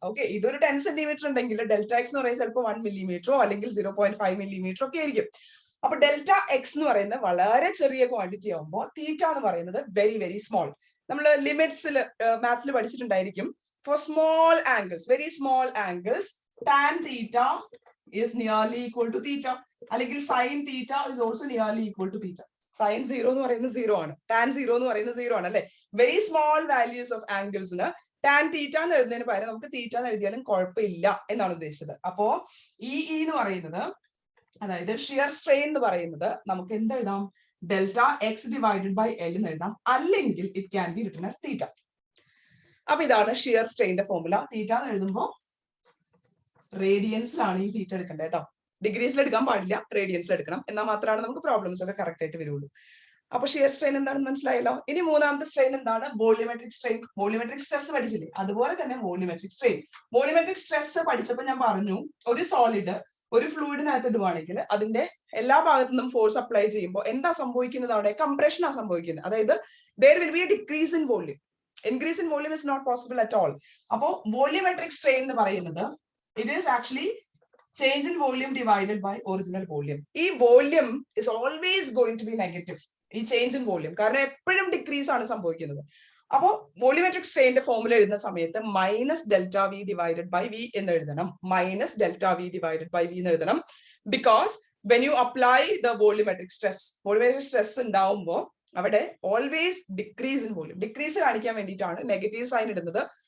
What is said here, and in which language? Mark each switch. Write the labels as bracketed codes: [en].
[ml] Okay, ഇതൊരു 10 centimetre ഉണ്ടെങ്കിൽ delta X എന്ന് പറയുന്നത് ചിലപ്പോൾ 1 മില്ലിമീറ്ററോ അല്ലെങ്കിൽ 0.5 മില്ലിമീറ്ററോ ഒക്കെ ആയിരിക്കും. അപ്പൊ ഡെൽറ്റ എക്സ് എന്ന് പറയുന്നത് വളരെ ചെറിയ ക്വാണ്ടിറ്റി ആകുമ്പോൾ തീറ്റ എന്ന് പറയുന്നത് വെരി വെരി സ്മോൾ. നമ്മൾ ലിമിറ്റ്സിൽ മാത്സിൽ പഠിച്ചിട്ടുണ്ടായിരിക്കും. [en] For small angles, very small angles, tan theta is nearly equal to theta. അല്ലെങ്കിൽ sin theta is also nearly equal to theta. [ml] Sin 0 എന്ന് പറയുന്നത് 0 ആണ്, tan 0 എന്ന് പറയുന്നത് 0 ആണ് അല്ലെ. Very small values of ആംഗിൾസിന് tan theta എന്ന് എഴുതുന്നതിന് പകരം നമുക്ക് തീറ്റ എന്ന് എഴുതിയാലും കുഴപ്പമില്ല എന്നാണ് ഉദ്ദേശിച്ചത്. അപ്പോ ഈ എന്ന് പറയുന്നത്, അതായത് ഷിയർ സ്ട്രെയിൻ എന്ന് പറയുന്നത് നമുക്ക് എന്തെഴുതാം, delta X divided by L എന്ന് എഴുതാം, അല്ലെങ്കിൽ [en] It can be written as theta. [ml] അപ്പൊ ഇതാണ് ഷിയർ സ്ട്രെയിന്റെ ഫോർമുല. തീറ്റ എന്ന് എഴുതുമ്പോൾ റേഡിയൻസിലാണ് ഈ തീറ്റ എടുക്കേണ്ടത് കേട്ടോ. ഡിഗ്രീസിൽ എടുക്കാൻ പാടില്ല, റേഡിയൻസിൽ എടുക്കണം. എന്നാൽ മാത്രമാണ് നമുക്ക് പ്രോബ്ലംസ് ഒക്കെ കറക്റ്റ് ആയിട്ട് വരുള്ളൂ. അപ്പൊ ഷിയർ സ്ട്രെയിൻ എന്താണെന്ന് മനസ്സിലായല്ലോ. ഇനി മൂന്നാമത്തെ സ്ട്രെയിൻ എന്താണ്, വോള്യൂമെട്രിക് സ്ട്രെയിൻ. വോള്യൂമെട്രിക് സ്ട്രെസ് പഠിച്ചില്ലേ, അതുപോലെ തന്നെ വോള്യൂമെട്രിക് സ്ട്രെയിൻ. വോള്യൂമെട്രിക് സ്ട്രെസ് പഠിച്ചപ്പോൾ ഞാൻ പറഞ്ഞു, ഒരു സോളിഡ് ഒരു ഫ്ലൂയിഡിനകത്ത് ഇടുവാണെങ്കിൽ അതിന്റെ എല്ലാ ഭാഗത്തു നിന്നും ഫോഴ്സ് അപ്ലൈ ചെയ്യുമ്പോൾ എന്താ സംഭവിക്കുന്നത്, അവിടെ കംപ്രഷൻ ആണ് സംഭവിക്കുന്നത്. [en] അതായത് there will be a decrease in volume. Increase in volume is not possible at all. [ml] അപ്പോ വോള്യൂമെട്രിക് സ്ട്രെയിൻ എന്ന് പറയുന്നത് [en] it is actually change in volume divided by original volume. [ml] ഈ volume [en] is always going to be negative, [ml] ഈ change in volume, കാരണം എപ്പോഴും decrease ആണ് സംഭവിക്കുന്നത്. അപ്പോ വോള്യൂമെട്രിക് സ്ട്രെയിന്റെ ഫോർമുല എഴുതുന്ന സമയത്ത് minus delta V divided by V എന്ന് എഴുതണം. Minus delta V divided by V എന്ന് എഴുതണം. [en] because when you apply the volumetric stress, [ml] volumetric stress ഉണ്ടാവുമ്പോൾ അവിടെ always decrease in volume, decrease കാണിക്കാൻ വേണ്ടിയിട്ടാണ് നെഗറ്റീവ് സൈൻ ഇടുന്നത്.